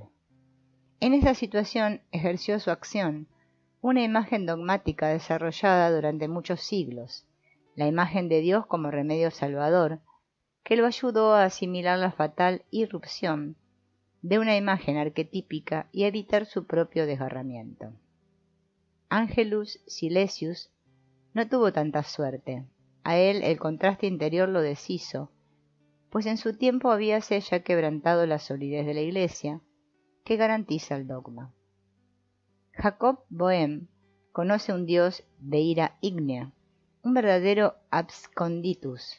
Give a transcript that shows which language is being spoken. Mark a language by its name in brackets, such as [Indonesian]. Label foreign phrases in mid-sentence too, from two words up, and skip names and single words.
[Spanish] En esa situación ejerció su acción una imagen dogmática desarrollada durante muchos siglos, la imagen de Dios como remedio salvador, que lo ayudó a asimilar la fatal irrupción de una imagen arquetípica y a evitar su propio desgarramiento. Angelus Silesius no tuvo tanta suerte. A él el contraste interior lo deshizo, pues en su tiempo habíase ya quebrantado la solidez de la Iglesia, que garantiza el dogma. Jacob Boehme conoce un Dios de ira ígnea, un verdadero absconditus.